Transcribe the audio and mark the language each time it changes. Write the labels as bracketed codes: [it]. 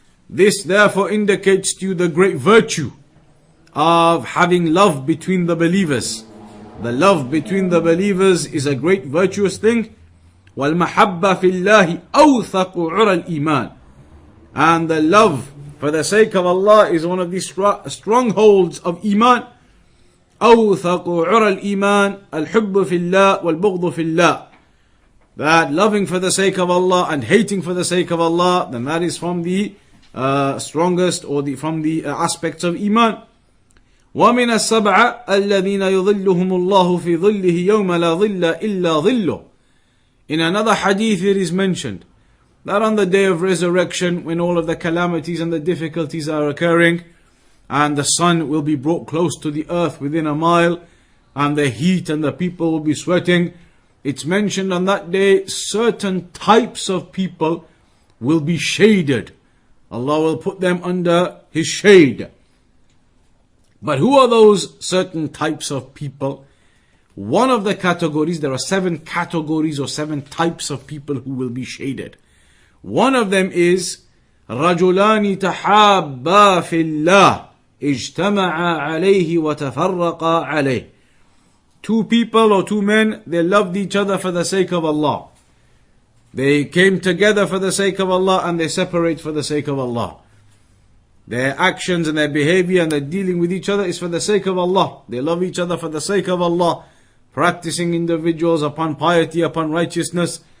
[en] This therefore indicates to you the great virtue of having love between the believers. The love between the believers is a great virtuous thing. [ar] وَالْمَحَبَّةِ فِي اللَّهِ أَوْثَقُ عُرَى الْإِيمَانِ. [en] And the love for the sake of Allah is one of the strongholds of Iman. [ar] أوثق عرى الإيمان الحب في الله والبغض في الله. [en] That loving for the sake of Allah and hating for the sake of Allah, then that is from the strongest or from the aspects of Iman. [ar] ومن السبعة الذين يظلهم الله في ظله يوم لا ظل إلا ظله. [en] In another hadith it is mentioned that on the day of resurrection, when all of the calamities and the difficulties are occurring, and the sun will be brought close to the earth within a mile, and the heat and the people will be sweating, it's mentioned on that day certain types of people will be shaded. Allah will put them under His shade. But who are those certain types of people? One of the categories, there are 7 categories or 7 types of people who will be shaded. One of them is [ar] رَجُلَانِ تَحَابَّا فِي اللَّهِ اجتمعا عليه وتفرقا عليه. [en] 2 people or 2 men, they loved each other for the sake of Allah. They came together for the sake of Allah and they separate for the sake of Allah. Their actions and their behavior and their dealing with each other is for the sake of Allah. They love each other for the sake of Allah. Practicing individuals upon piety, upon righteousness.